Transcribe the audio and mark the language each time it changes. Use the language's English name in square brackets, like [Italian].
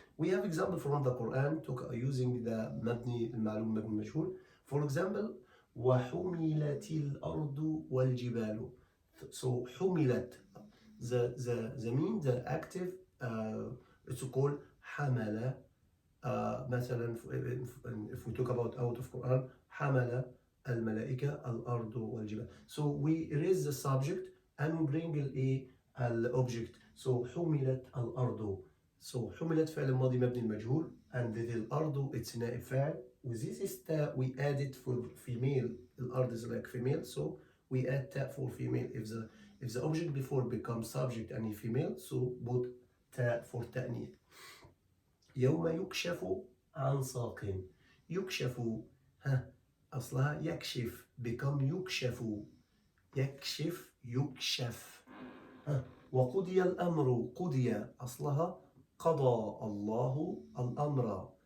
[English] We have example from the Quran using the مبني المعلوم مبني المجهول. [Arabic] For example, وحملت الأرض والجبال. [English] So حملت, the mean, the active, it's called حمل. مثلا if we talk about out of Quran, [Arabic] حمل الملائكة الأرض والجبال. [English] So we erase the subject and we bring the object. [Arabic] So حملت الأرض. So حملت فعل ماضي مبني المجهول, and الأرض it's نائب فاعل. [English] With this is we add it for female. الأرض is like female, so we add تاء for female. If the object before becomes subject and female, so put تاء for تأنيث. [Arabic] يوم يكشف عن ساق. يكشف أصلها يكشف, become يكشف. يكشف يكشف. وقضي الأمر. قضي أصلها قضى الله الأمر.